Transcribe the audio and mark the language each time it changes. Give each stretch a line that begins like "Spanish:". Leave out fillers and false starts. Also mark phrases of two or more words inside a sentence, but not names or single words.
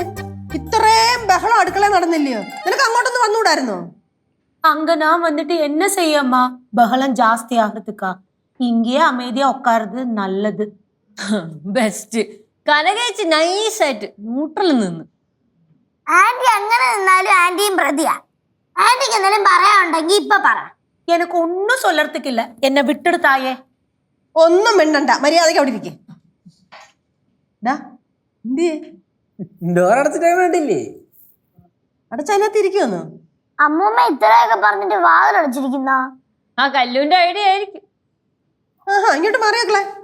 Malayalam: ഇത്രയും ബഹളം അടുക്കള നടന്നില്ലയോ? നിനക്ക് അങ്ങോട്ടൊന്ന് വന്നുകൂടായിരുന്നോ?
Tamil: அங்க நான் வந்துட்டு என்ன செய்யம்மா பகலம் ஜாஸ்தி ஆகிறதுக்கா இங்கேயே அமைதியா உட்காருது நல்லது.
Malayalam: ബെസ്റ്റ്. കനകേച്ചി നൈസായിട്ട് ന്യൂട്രൽ നിന്ന്. ആന്റി അങ്ങനെ നിന്നാലും ആന്റിയും പ്രതിയാ. ആന്റിക്ക് എന്തെങ്കിലും പറയാനുണ്ടെങ്കിൽ ഇപ്പൊ പറ.
Tamil: எனக்கு ஒன்னும் சொல்லறதுக்கு இல்ல, என்ன விட்டுடு தாயே.
Malayalam: ഒന്നും മിണ്ടണ്ട, മര്യാദയ്ക്ക് അവിടെ ഇരിക്കേ. ഡോറടച്ചിട്ട് വേണ്ടില്ലേ? അടച്ചതിനകത്ത് ഇരിക്കുവന്നു. അമ്മൂമ്മ ഇത്രയൊക്കെ പറഞ്ഞിട്ട് വാതിലടച്ചിരിക്കുന്ന ആ കല്ലുവിന്റെ ഐഡിയ ആയിരിക്കും. ആഹാ, ഇങ്ങോട്ട് മാറിയേക്കളെ.